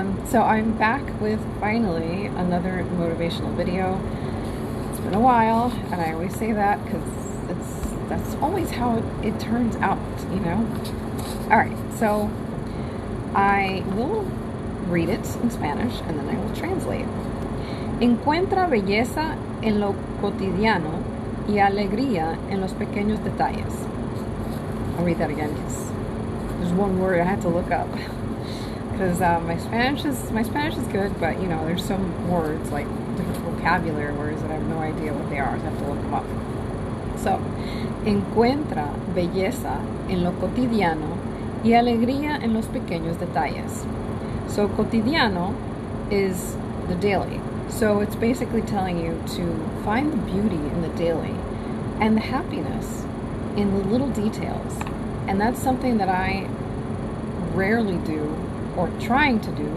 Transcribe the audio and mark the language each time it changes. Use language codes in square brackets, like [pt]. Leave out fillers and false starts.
[en] So I'm back with finally another motivational video. It's been a while, and I always say that because that's always how it turns out, you know? Alright, so I will read it in Spanish and then I will translate. [es] Encuentra belleza en lo cotidiano y alegría en los pequeños detalles. [en] I'll read that again because there's one word I had to look up. Because my Spanish is good, but you know, there's some words, like different vocabulary words, that I have no idea what they are, so I have to look them up. [es] So, encuentra belleza en lo cotidiano y alegría en los pequeños detalles. [en] So, cotidiano is the daily. So, it's basically telling you to find the beauty in the daily and the happiness in the little details. And that's something that I rarely do, or trying to do.